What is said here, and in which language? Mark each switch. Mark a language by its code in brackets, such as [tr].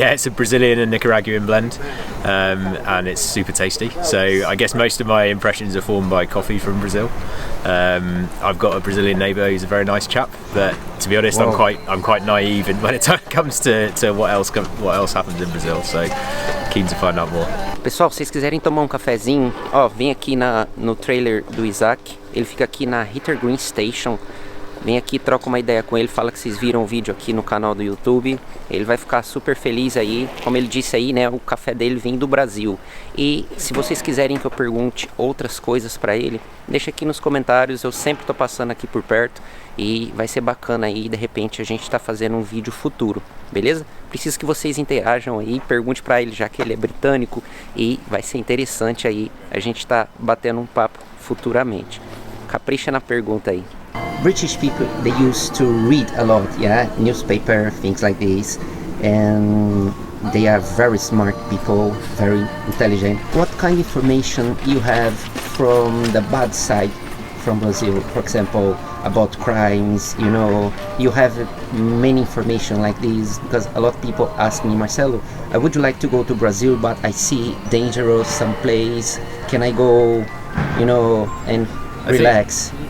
[en] it's a Brazilian and Nicaraguan blend, and it's super tasty. So I guess most of my impressions are formed by coffee from Brazil. I've got a Brazilian neighbour who's a very nice chap, but to be honest, Wow. I'm quite naive when it comes to what else happens in Brazil. So keen to find out more. [pt] Pessoal, se vocês quiserem tomar um cafezinho, ó, vem aqui no trailer do Isaac. Ele fica aqui na Hither Green Station. Vem aqui, troca uma ideia com ele, fala que vocês viram o vídeo aqui no canal do YouTube. Ele vai ficar super feliz aí. Como ele disse aí, né, o café dele vem do Brasil. E se vocês quiserem que eu pergunte outras coisas pra ele, deixa aqui nos comentários. Eu sempre tô passando aqui por perto e vai ser bacana aí, de repente a gente tá fazendo um vídeo futuro, beleza? Preciso que vocês interajam aí, pergunte pra ele, já que ele é britânico, e vai ser interessante aí a gente tá batendo um papo futuramente. Capricha na pergunta aí. [en] British people, they used to read a lot, yeah, newspaper, things like this, and they are very smart people, very intelligent. What kind of information you have from the bad side from Brazil? For example, about crimes, you know, you have many information like this, because a lot of people ask me, Marcelo, would you like to go to Brazil, but I see dangerous some place, can I go, you know, and relax?